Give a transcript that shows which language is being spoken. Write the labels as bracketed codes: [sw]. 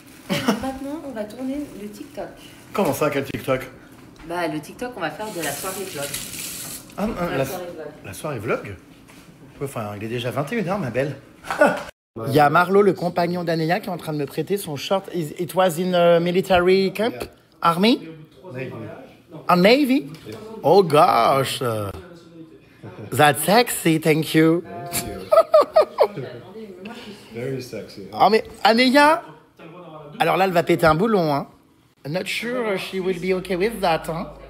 [fr] Maintenant, on va tourner le TikTok. Comment ça, quel TikTok? Bah, le TikTok, on va faire de la soirée vlog. Ah, La soirée vlog. la soirée vlog? Enfin, il est déjà 21h, ma belle. Il y a Marlo, le compagnon d'Anéa, qui est en train de me prêter son short. [en] It was in a military camp? Army? Navy. A Navy? Oh gosh. That's sexy, thank you. Very sexy. [fr] Ah mais Anéa, alors là, elle va péter un boulon, hein. [en] Not sure she will be okay with that, hein.